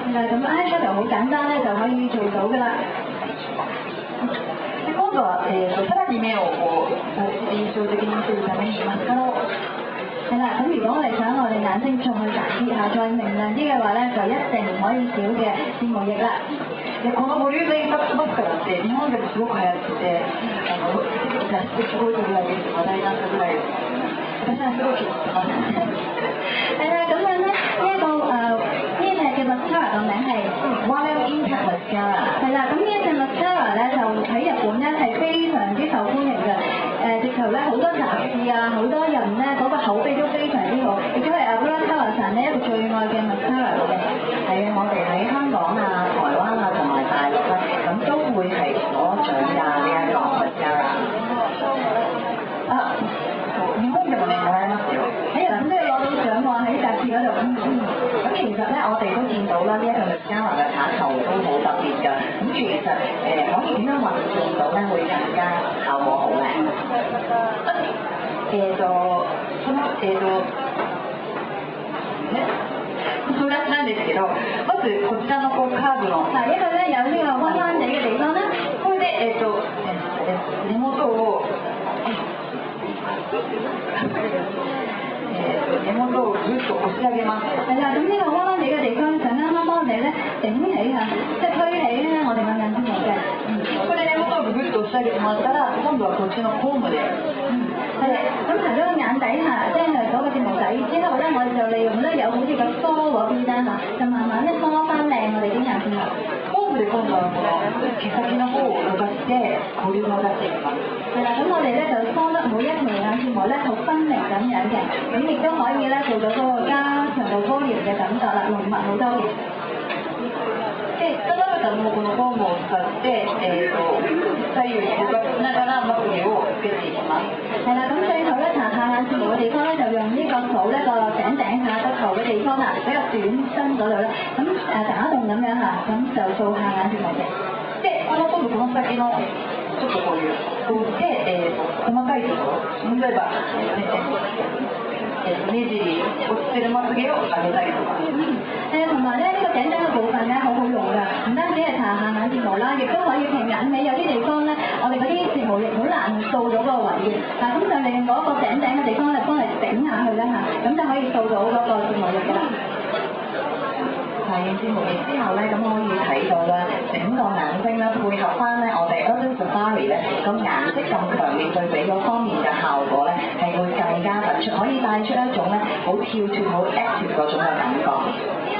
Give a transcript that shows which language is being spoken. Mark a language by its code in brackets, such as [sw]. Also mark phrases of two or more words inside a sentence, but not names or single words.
[yue] 係啦，咁 eyeshadow 好簡單咧，就可以做到噶啦。 [ja] で今度は、さらに目をこう印象的にするためにマスカラを [yue] 係啦，咁如果我哋想我哋眼睛仲去大啲下，再明亮啲嘅話咧，就一定唔可以少嘅睫毛液啦。 [ja] でこのボリュームインパクトマスカラって日本でもすごく流行ってて、雑誌ですごい取り上げて話題になったぐらい私はすごい気に入ってます。 [yue] 係啦，咁樣咧呢一隻嘅 mascara 個名係 Wild Impact Mascara。係啦，咁呢一隻 mascara 咧就喺日本咧係非常之受歡迎嘅。直頭咧好多雜誌啊，好多人咧嗰個口碑都非常之好，亦都係Avura Color呢一個最愛嘅 mascara 嚟嘅。係啊，我哋喺香港啊、台灣啊同埋大陸咧，咁都會係攞獎㗎呢一個 mascara。 [ja] 日本でもねもらえますよ。 [yue] 喺日本都要攞到獎喎，喺雜誌嗰度。咁其實咧，我哋都見到啦，呢一個 mascara 嘅產頭都好特別㗎。咁其實可以點樣運用到咧，會更加效果好靚。 [ja] それなんですけど、まずこちらのこうカーブの [yue] 嗱，因為咧有呢個彎彎地嘅地方咧， [ja] これで根元を根元をぐっと押し上げます。 [yue] 係啦，咁呢個彎彎地嘅地方就啱啱幫你咧頂起啊，即係推起咧我哋個眼睛毛嘅。 [ja] これ根元をぐっと押し上げてもらったら、今度はこっちのコームで。 [yue] 係啦，咁除咗個眼底下，即係嗰個睫毛底之後咧，我哋就利用咧有好似個梳嗰邊啦嚇，就慢慢咧梳翻靚我哋啲眼睫毛。 [ja] コームで今度はこの毛先の方を動かしてボリュームを出していきます。 [yue] 係啦，咁我哋咧就梳得每一條眼睫毛咧好分明咁樣嘅，咁亦都可以咧做到嗰個加強度高療嘅感覺啦，濃密好多嘅。 [ja] で、下まぶたのこのコームを使って、左右に動かしながらまつげをつけていきます。 [yue] 係啦，咁最後咧搽下眼睫毛嘅地方咧，就用呢個掃呢個頂下個頭嘅地方啦，比較短身嗰度咧，咁打洞咁樣嚇，咁就掃下眼睫毛嘅。 [ja] で、今度この先のちょっとこういうで、細かいところ、例えば、目尻落ちてるまつげを上げたりとか。 [yue] 同埋咧呢個頸頂嘅部分咧好好用㗎，唔單止係搽下眼睫毛啦，亦都可以平眼尾有啲地方咧，我哋嗰啲睫毛液好難掃到嗰個位嘅，咁就利用嗰個頂嘅地方嚟幫你頂下去啦嚇，咁就可以掃到嗰個睫毛液㗎啦。搽完睫毛液之後咧，咁可以睇到啦，整個眼睛咧配合翻咧我哋 Urban Safari 咧個顏色咁強烈對比嗰方面嘅效果咧，係會更加突出，可以帶出一種咧好跳脱、好 active 嗰種嘅感覺。